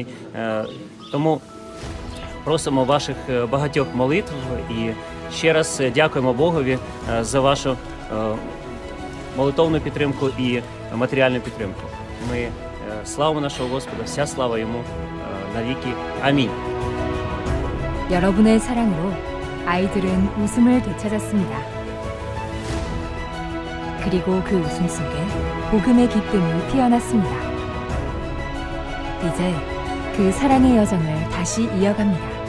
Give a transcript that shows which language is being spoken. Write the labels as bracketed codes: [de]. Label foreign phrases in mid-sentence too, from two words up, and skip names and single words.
[uk] Тому просимо ваших багатьох молитв і ще раз дякуємо Богові за вашу молитовну підтримку і матеріальну підтримку. Ми славимо нашого Господа, вся слава Йому навіки. Амінь. [ko] 여러분의 사랑으로 아이들은 웃음을 되찾았습니다. 그리고 그 웃음 속에 복음의 기쁨이 피어났습니다. 이제 그 사랑의 여정을 다시 이어갑니다.